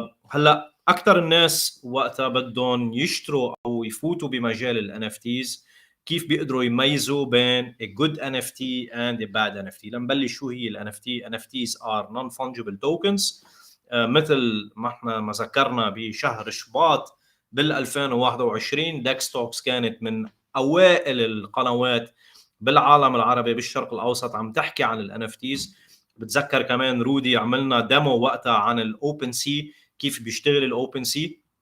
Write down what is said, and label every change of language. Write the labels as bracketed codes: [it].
[ar] هلا اكثر الناس وقتها بدهم يشتروا او يفوتوا بمجال ال NFTs كيف بيقدروا يميزوا بين [en] a good NFT and a bad NFT. [ar] لنبلش شو هي ال NFT. [en] NFTs are non-fungible tokens. [ar] مثل ما احنا ما ذكرنا بشهر شباط بال 2021 Dxtalks كانت من اوائل القنوات بالعالم العربي بالشرق الاوسط عم تحكي عن ال NFTs. بتذكر كمان رودي عملنا ديمو وقتها عن الاوبن سي، كيف بيشتغل الاوبن سي.